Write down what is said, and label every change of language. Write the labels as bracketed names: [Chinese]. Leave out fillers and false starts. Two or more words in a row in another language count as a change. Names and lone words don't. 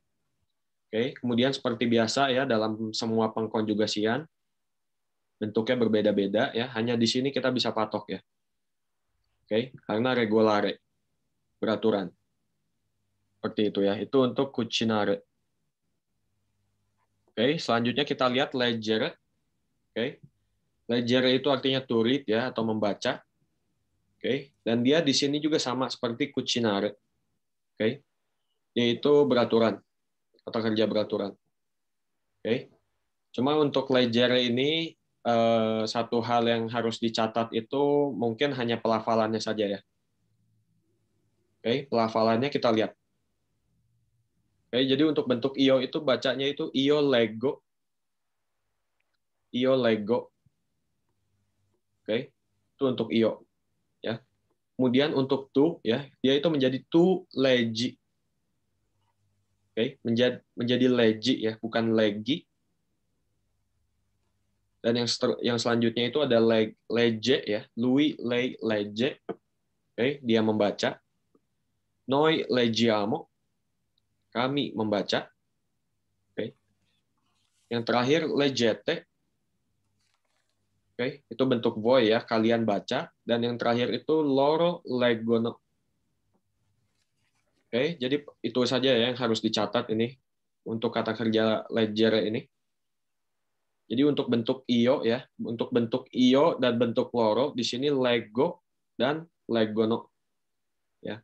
[Indonesian] Oke, kemudian seperti biasa ya dalam semua pengkonjugasian bentuknya berbeda-beda ya, hanya di sini kita bisa patok ya. Oke, karena regolare beraturan. Seperti itu ya. Itu untuk cucinare. Oke, selanjutnya kita lihat leggere. Oke. Leggere itu artinya [English] to read [Indonesian] ya atau membaca. Oke, dan dia di sini juga sama seperti cucinare. Oke. Yaitu beraturan. Kata kerja beraturan. Oke. Cuma untuk leggere ini satu hal yang harus dicatat itu mungkin hanya pelafalannya saja ya. Oke, pelafalannya kita lihat. Oke, jadi untuk bentuk io itu bacanya itu [Italian] io leggo. Io leggo. [Indonesian] Oke. Itu untuk io ya. Kemudian untuk tu ya, dia itu menjadi [Italian] tu leggi. [Indonesian] Oke, menjadi leggi ya, bukan leggi. Dan yang selanjutnya itu ada legge ya, [Italian] lui legge. [Indonesian] Oke, dia membaca. [Italian] Noi leggiamo. [Indonesian] Kami membaca. Oke. Yang terakhir leggete. Oke, itu bentuk voi ya, kalian baca. Dan yang terakhir itu [Italian] loro leggono. [Indonesian] Oke, jadi itu saja ya yang harus dicatat ini untuk kata kerja leggere ini. Jadi untuk bentuk io ya, untuk bentuk io dan bentuk loro di sini leggo dan leggono. Ya.